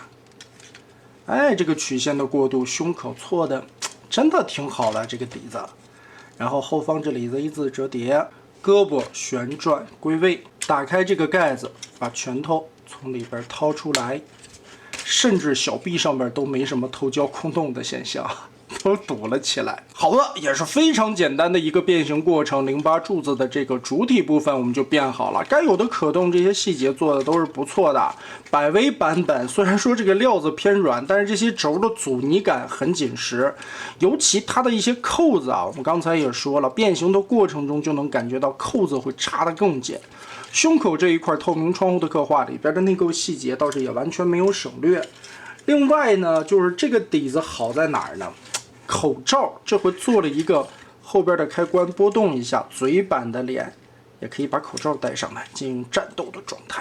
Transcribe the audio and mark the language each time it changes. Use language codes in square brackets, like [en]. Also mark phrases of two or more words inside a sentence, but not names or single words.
[zh] 哎，這個曲線的過渡，胸口錯的真的挺好的這個底子。然後後方這裡 Z 字折疊，胳膊旋轉歸位，打開這個蓋子，把拳頭從裡邊掏出來，甚至小臂上邊都沒什麼头膠空洞的現象。都堵了起来。好了，也是非常簡單的一個变形過程。08柱子的这個主體部分我們就變好了，該有的可動這些細節做的都是不錯的。百威版本雖然說這個料子偏軟，但是這些軸的阻尼感很緊實，尤其它的一些扣子啊，我們剛才也說了，變形的過程中就能感覺到扣子會插得更緊。胸口这一塊透明窗戶的刻畫裡邊的內構細節倒是也完全沒有省略。另外呢，就是這個底子好在哪兒呢？口罩這回做了一個後邊的開關，撥動一下，嘴板的臉也可以把口罩戴上來進行戰鬥的狀態。